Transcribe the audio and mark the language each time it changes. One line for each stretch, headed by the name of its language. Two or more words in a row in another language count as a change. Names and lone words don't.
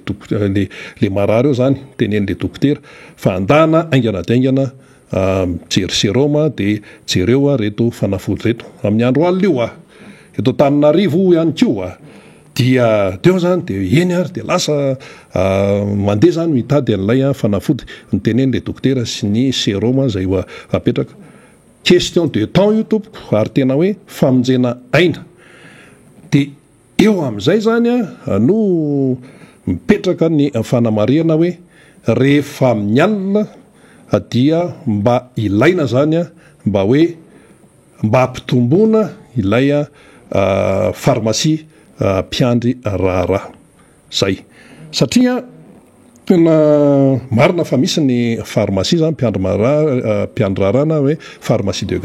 Malagasy: le marary eo zany tenen'le dokotera fa andana aingana daingana mijery sérum de jereo reto fanafody reto amin'ny andro alina io eto Tananarivo ihany koa dia teo zany de eny ary de lasa mandeha zany mitady an'ilay fanafody ny tenen'le dokotera sy ny sérum zay apetraka
French: question de temps
Malagasy: io tompoko ary tena hoe famonjena aina de eo amin'izay zany no mipetraka ny fanamariana hoe rehefa amin'ny alina dia mba ilaina zany mba hoe mba ampitomboana ilay pharmacie mpiandry raharaha zay satria tena marina fa misy ny pharmacie zany mpiandry raharahana hoe pharmacie de